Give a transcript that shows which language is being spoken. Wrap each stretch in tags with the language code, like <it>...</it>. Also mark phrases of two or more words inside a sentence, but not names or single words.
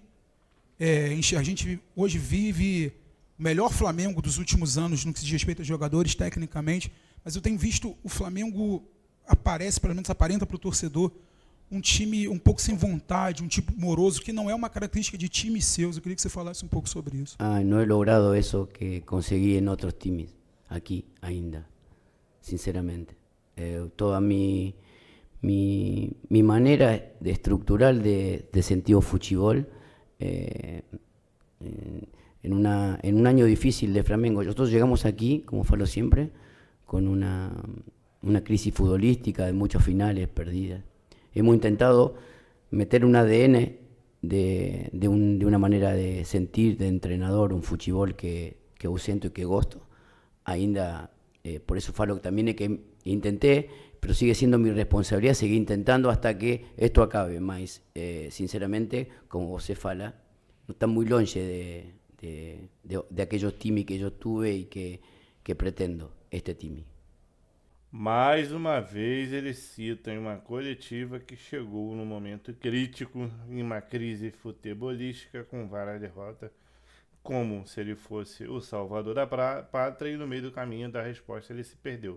<pt>a gente hoje vive o melhor Flamengo dos últimos anos no que se diz respeito a jogadores, tecnicamente, mas eu tenho visto o Flamengo pelo menos aparenta para o torcedor, um time um pouco sem vontade, um tipo moroso, que não é uma característica de times seus. Eu queria que você falasse um pouco sobre isso.</pt> <es>No he logrado eso que conseguí en otros times, aquí ainda, sinceramente. Toda mi manera de estructural de sentido fuchibol, en un año difícil de Flamengo, nosotros llegamos aquí, como falo siempre, con una crisis futbolística de muchos finales perdidas. Hemos intentado meter un ADN de una manera de sentir de entrenador, un fuchibol que yo siento y que gosto. Ainda, por eso falo también que intenté, pero sigue siendo mi responsabilidad seguir intentando hasta que esto acabe.</es> <pt>Mas, sinceramente, como você fala,</pt> <es>no está muy longe de aquellos times que yo tuve y que pretendo este time.</es> <pt>Mais uma vez ele cita em uma coletiva que chegou num momento crítico, em uma crise futebolística com várias derrotas, como se ele fosse o salvador da pátria, e no meio do caminho da resposta ele se perdeu.</pt>